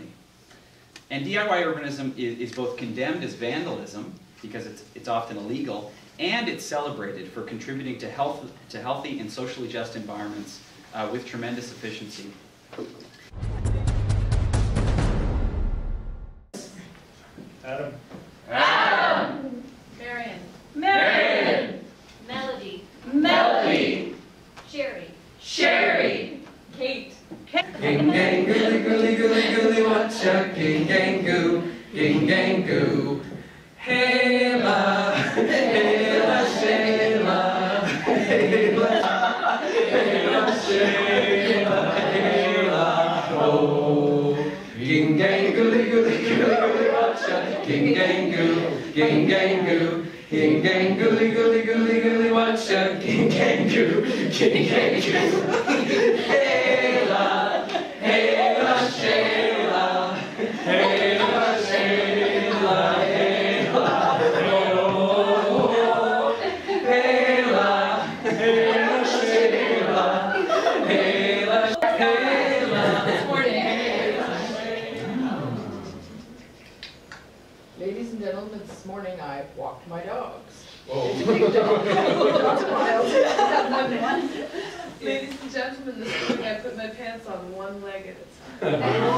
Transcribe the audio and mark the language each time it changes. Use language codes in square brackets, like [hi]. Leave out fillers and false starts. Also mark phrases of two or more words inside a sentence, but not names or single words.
[en] And DIY urbanism is both condemned as vandalism, because it's often illegal, and it's celebrated for contributing to healthy and socially just environments with tremendous efficiency. Adam. Adam. Marion. Marion. Melody. Melody. Sherry. Sherry. Kate. Ging gang gooly gooly gooly gooly watcha. Ging gang goo. Ging gang goo. Hela. Hela Shayla. Hela. Hela Shayla. Hela. Oh. Ging gang gooly gooly gooly gooly watcha. Ging gang goo. Ging gang goo. Ging gang gooly gooly gooly gooly watcha. Ging gang goo. Ging gang goo. Hela. Hela Shayla. Hela Shayla. Hela. Oh. Hela. Hela Shayla. Hela. Ladies and gentlemen, this morning I walked my dogs. Oh. It's a big dog. Dogs miles. Ladies and gentlemen, this morning I put my pants on one leg at a time.